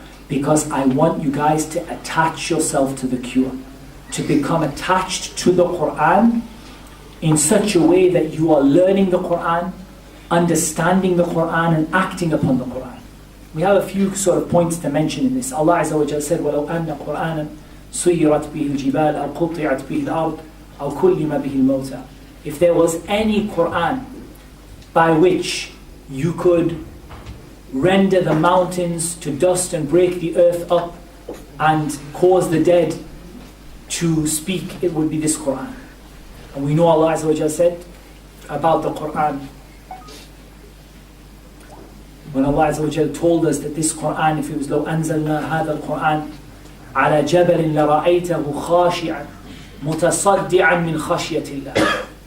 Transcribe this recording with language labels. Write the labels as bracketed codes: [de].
[en] Because I want you guys to attach yourself to the cure, to become attached to the Quran in such a way that you are learning the Quran, understanding the Quran, and acting upon the Quran. We have a few sort of points to mention in this. Allah Azza wa Jalla said, [ar] وَلَوْ أَنَّ قُرْآنًا سُيِّرَتْ بِهِ الْجِبَالِ أَوْ قُطِّعَتْ بِهِ الْأَرْضِ أَوْ كُلِّمَ بِهِ الْمَوْتَى. [en] If there was any Quran by which you could render the mountains to dust and break the earth up and cause the dead to speak, it would be this Quran. And we know Allah Azza wa Jalla said about the Quran, when Allah Azza wa Jalla told us that this Quran, if it was [ar] لو أنزلنا هذا القرآن على جبل لرأيته خاشعا متصدعا من خشية الله.